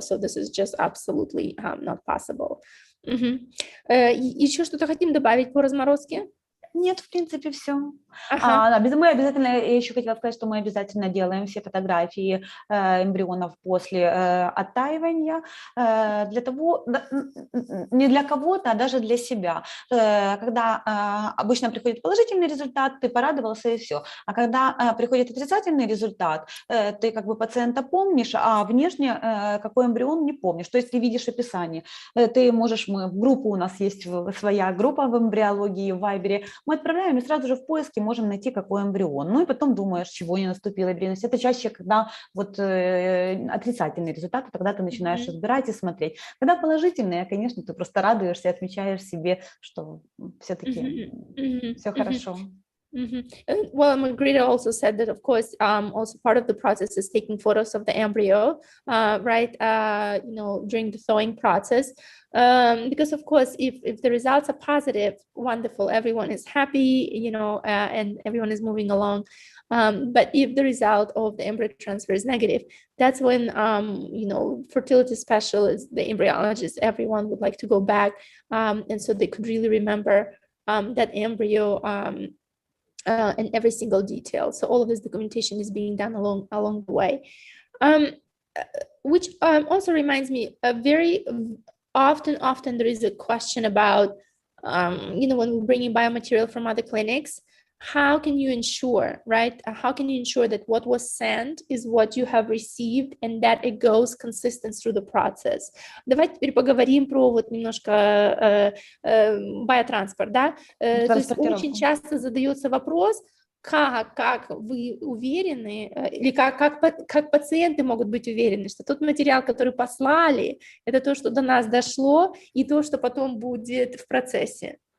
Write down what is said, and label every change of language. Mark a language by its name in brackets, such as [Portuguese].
[English] So this is just absolutely not possible. [Russian] Еще что-то хотим добавить по разморозке? Нет, в принципе, все. Мы обязательно, я еще хотела сказать, что мы обязательно делаем все фотографии эмбрионов после оттаивания для того, не для кого-то, а даже для себя. Когда обычно приходит положительный результат, ты порадовался и все. А когда приходит отрицательный результат, ты как бы пациента помнишь, а внешне какой эмбрион не помнишь. То есть ты видишь описание. Ты можешь, в группу у нас есть своя группа в эмбриологии, в Вайбере, мы отправляем и сразу же в поиске можем найти, какой эмбрион. Ну и потом думаешь, чего не наступила беременность. Это чаще, когда вот отрицательные результаты, тогда ты начинаешь разбирать и смотреть. Когда положительные, конечно, ты просто радуешься, отмечаешь себе, что все-таки все хорошо. [English] Well, Margarita also said that, of course, also part of the process is taking photos of the embryo, right? During the thawing process, because of course, if the results are positive, wonderful, everyone is happy, and everyone is moving along. But if the result of the embryo transfer is negative, that's when, fertility specialists, the embryologists, everyone would like to go back, and so they could really remember that embryo. And every single detail. So all of this documentation is being done along the way, which also reminds me, very often there is a question about, when we're bringing biomaterial from other clinics, how can you ensure, right? How can you ensure that what was sent is what you have received and that it goes consistent through the process? [Russian] Давайте теперь поговорим про вот немножко биотранспорт, да? То есть очень часто задается вопрос, как вы уверены, или как пациенты могут быть уверены, что тот материал, который послали, это то, что до нас дошло, и то, что потом будет в процессе?